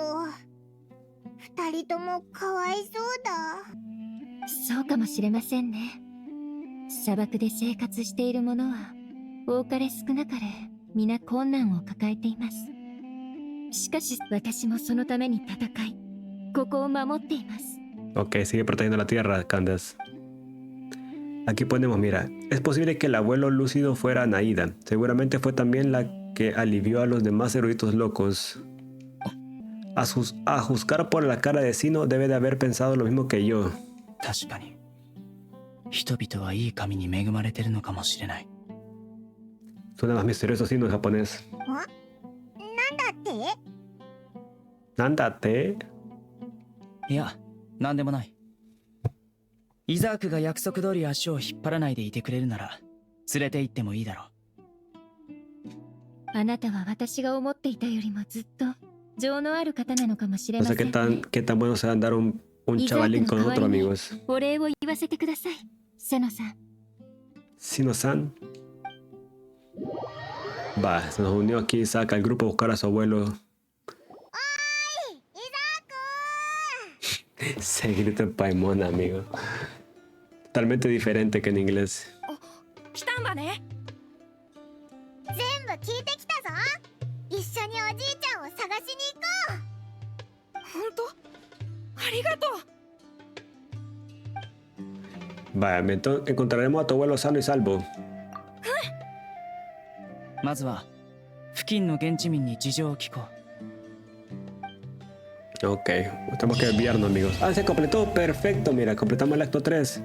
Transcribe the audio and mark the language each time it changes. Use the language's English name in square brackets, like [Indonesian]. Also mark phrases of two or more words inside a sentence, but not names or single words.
[Japanese] 二人ともかわいそうだ。そうかもしれませんね。砂漠で生活している者は多かれ少なかれ皆困難を抱えています。しかし私もそのために戦い、ここを守っています。 [Spanish] Ok, sigue protegiendo la tierra, Candace. Aquí ponemos, mira, es posible que el abuelo lúcido fuera Naida. Seguramente fue también la que alivió a los demás eruditos locos. A juzgar por la cara de Cyno, debe de haber pensado lo mismo que yo. [Japanese] 確かに人々はいい神に恵まれてるのかもしれない。 [Spanish] Suena más misterioso Cyno en japonés. [Japanese] なんだって？ ¿Nándate? いや、なんでもない。イザークが約束通り足を引っ張らないでいてくれるなら連れて行ってもいいだろう。あなたは私が思っていたよりもずっと情のある方なのかもしれ [Spanish] No [Japanese] ま [Spanish] sé [Japanese] せん、ね。 [Spanish] qué tan bueno sea andar un chavalín con nosotros, amigos. [Japanese] お礼を言わせてください、セノさん。 Cyno-san. [Spanish] Va, se nos unió aquí, saca el grupo a buscar a su abuelo. Se grita en Paimon, amigo. Totalmente diferente que en inglés. [Japanese] 来たんだね。全部聞いてきたぞ。一緒におじいちゃんを探しに行こう。本当？ありがとう。 [Spanish] Vaya, encontraremos a tu abuelo sano y salvo. [Japanese] まずは付近の現地民に事情を聞こう。 [Spanish] Ok, tenemos que enviarnos, amigos. Ah, se completó, perfecto, mira, completamos el acto 3.